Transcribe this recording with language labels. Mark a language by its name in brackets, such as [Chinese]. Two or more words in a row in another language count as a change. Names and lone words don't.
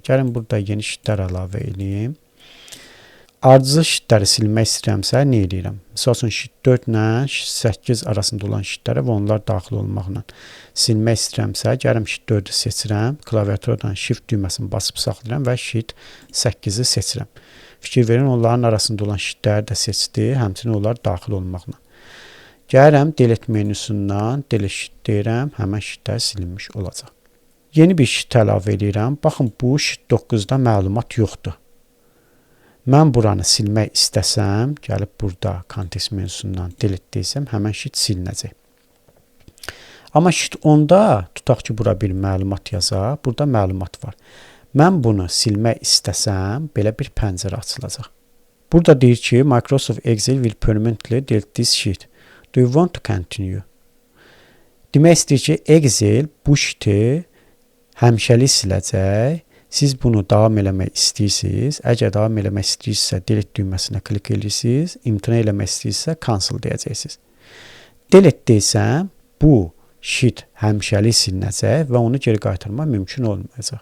[Azerbaijani] Gəlin burada yeni sheetlər əlavə edeyim. Ardıcıl sheetləri silmək istəyirəmsə, nə edirəm? Misal üçün sheet 4 ilə 8 arasında olan sheetləri və onlar daxil olmaqla silmək istəyirəmsə, gəlim sheet 4-ü seçirəm. Klaviaturadan shift düyməsini basıb saxlayıram və sheet 8-i seçirəm. Fikir verin, onların arasında olan sheetləri də seçdi, həmçinin onlar daxil olmaqla. Gəlirəm, delete menüsündən [English] delete sheet [Azerbaijani] deyirəm, həmən sheetlər silinmiş olacaq. Yeni bir sheet əlavə edirəm. Baxın, bu sheet 9-da məlumat yoxdur. Mən buranı silmək istəsəm, gəlib burada kontekst menüsündən delete desəm, həmən sheet silinəcək. Amma sheet 10-da tutaq ki, bura bir məlumat yazaq, burada məlumat var. Mən bunu silmək istəsəm, belə bir pəncərə açılacaq. Burada deyir ki, [English] Microsoft Excel will permanently delete this sheet. Do you want to continue? [Azerbaijani] Demək istəyir ki, Excel bu sheeti həmişəlik siləcək. Siz bunu davam eləmək istəyirsiniz. Əgər davam eləmək istəyirsə, delete düyməsinə klik edirsiniz. İmtina eləmək istəyirsə, cancel deyəcəksiniz. Delete desəm, bu sheet həmişəlik silinəcək və onu geri qaytarmaq mümkün olmayacaq.